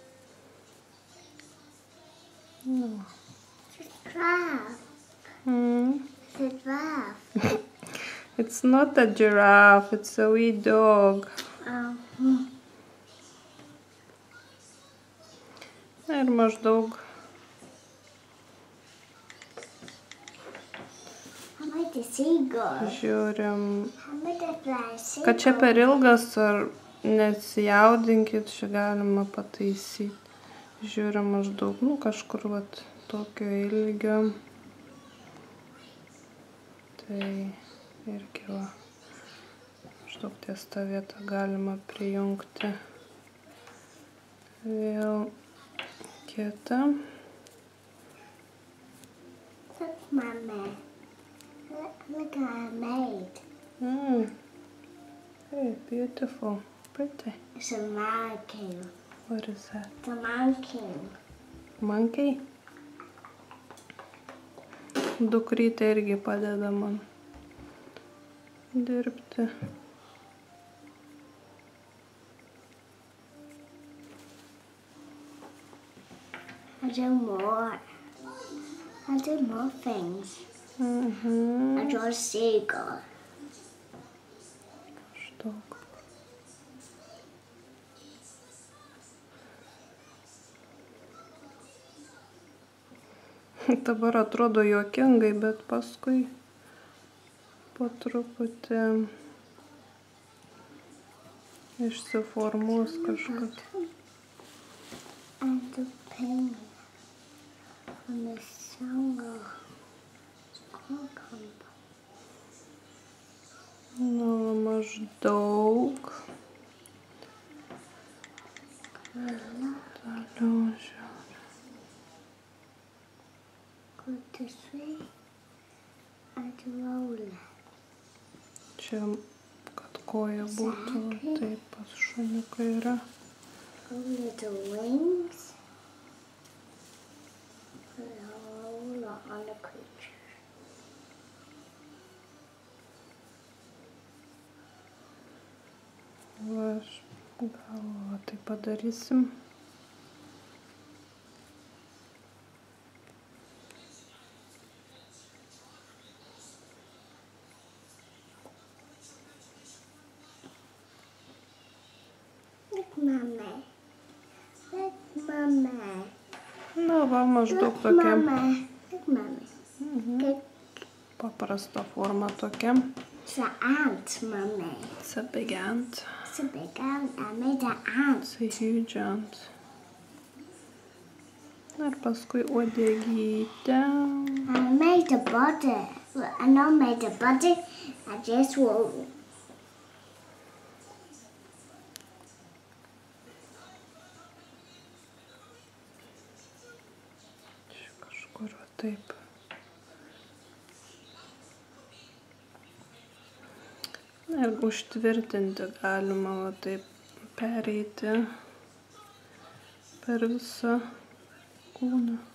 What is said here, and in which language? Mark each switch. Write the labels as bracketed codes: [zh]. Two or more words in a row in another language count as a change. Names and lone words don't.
[en] No. It's a crab. Mm. a giraffe. It's not a giraffe, it's a wee dog. [lt] Ir maždaug [en] How about the seagull? [lt] žiūrim, [en] How about the fly seagull? [lt] kad čia per ilgas ar nesijaudinkit, čia galima pataisyti. Žiūrim maždaug, kažkur vat tokio ilgio. Tai irgi va, maždaug ties tą vietą galima prijungti vėl kitą. [en] Look, Mommy. Look what I made. Hey, beautiful, pretty. It's a monkey. What is that? It's a monkey. Monkey? [lt] Dukrytė irgi padeda man dirbti. [en] I do more. I do more things. I draw a seagull. [lt] Maždaug. Dabar atrodo juokingai, bet paskui po truputį išsiformuos kažkas. [en] And the penguin from the song of Cucumber. [lt] Maždaug. Toliau žiūrėjau. [en] Go to sleep and roll. [lt] Čia, kad koja būtų, taip pas šuniuką yra. [en] Roll the wings. Roll on the creature. [lt] Va, aš gal tai padarysim. [en] Look, Mommy. Look, Mommy. [lt] Va, maždaug [en] Look, [lt] tokia [en] Mommy. Look, Mommy. Good. [lt] paprasta forma tokia. [en] It's an ant, Mommy. It's a big ant. It's a big ant. I made an ant. It's a huge ant. [lt] Ir paskui uodegytė. [en] I made a body. I not made a body. I just will. [lt] Čia kažkur va taip. Ir užtvirtinti galima va taip pereiti per visą kūną.